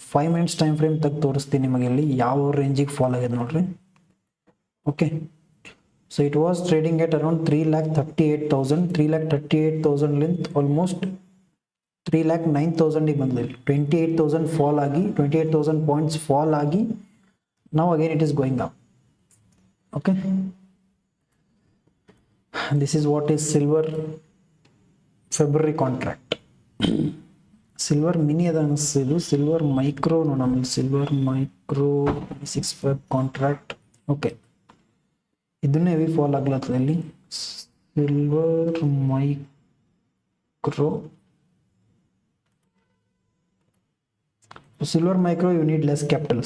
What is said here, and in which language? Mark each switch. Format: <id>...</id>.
<kn>5 minutes time frame ತಗ ತೋರಿಸ್ತೀನಿ ನಿಮಗೆ ಇಲ್ಲಿ ಯಾವ ರೇಂಜಿಗೆ ಫಾಲ್ ಆಗಿದೆ ನೋಡ್ರಿ. Okay,</kn> <en>So it was trading at around 3,38,000, 3,38,000 length, almost 3,09,000</en> <kn>ಬಂದಿದೆ.</kn> <en>28,000 fall</en> <kn>ಆಗಿ</kn> <en>28,000 points fall ಆಗಿ now again it is going up. Okay, this is what is silver February contract.</en> <kn>Silver mini ಅದ ಅನಿಸ್ತಿದ್ದು, ಸಿಲ್ವರ್ ಮೈಕ್ರೋ ನೋಡೋಣ. Silver micro 6 web contract. Okay, ಇದನ್ನೇ heavy fall ಆಗ್ಲತ್ತದ ಇಲ್ಲಿ. Silver micro, silver micro</kn> <en>You need less capital.</en>